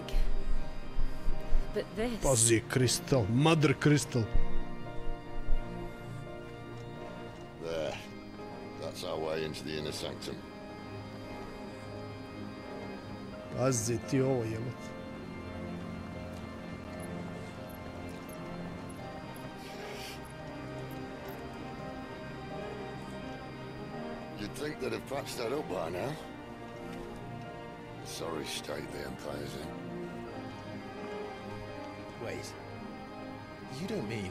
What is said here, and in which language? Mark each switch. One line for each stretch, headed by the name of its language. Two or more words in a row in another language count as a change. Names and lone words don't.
English: But this... Pazi, crystal. Mother crystal. There. That's our way into the inner sanctum.
Serbian: Pazi ti ovo jebot.
English: You'd think they'd have patched that up by now. Sorry state the Empire's in. Wait. You don't mean...